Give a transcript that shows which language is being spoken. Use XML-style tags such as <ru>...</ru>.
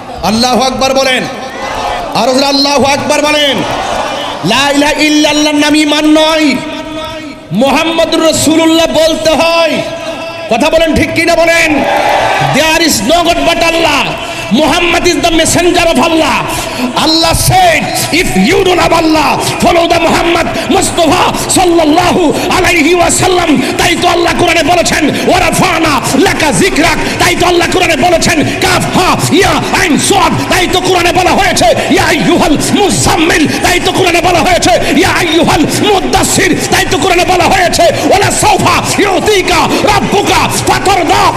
<bn>আল্লাহু আকবার বলেন, আর আল্লাহু আকবার বলেন। লা ইলাহা ইল্লাল্লাহর নাম ঈমান নয়, মুহাম্মদুর রাসূলুল্লাহ বলতে হয়। কথা বলেন ঠিক কিনা বলেন?</bn> <en>There is no god but Allah. Muhammad is the messenger of Allah. Allah said, if you don't have Allah, follow the Muhammad Mustafa sallallahu alayhi wa sallam.</en> <bn>তাই তো আল্লাহ কোরআনে বলেছেন</bn> <ar>ওয়ারাফানা লাকা যিকরাক।</ar> <bn>তাই তো আল্লাহ কোরআনে বলেছেন</bn> <ar>কাফ হা ইয়া আইন সাদ।</ar> <bn>তাই তো কোরআনে বলা হয়েছে</bn> <ar>ইয়া আইয়ুহাল মুজাম্মিল।</ar> <bn>তাই তো কোরআনে বলা হয়েছে</bn> <ar>ইয়া আইয়ুহাল মুদাসসির।</ar> <bn>তাই তো কোরআনে বলা হয়েছে</bn> <ar>ওয়ালা সাউফা ইউতিকা রাব্বুকা ফাতারদা।</ar>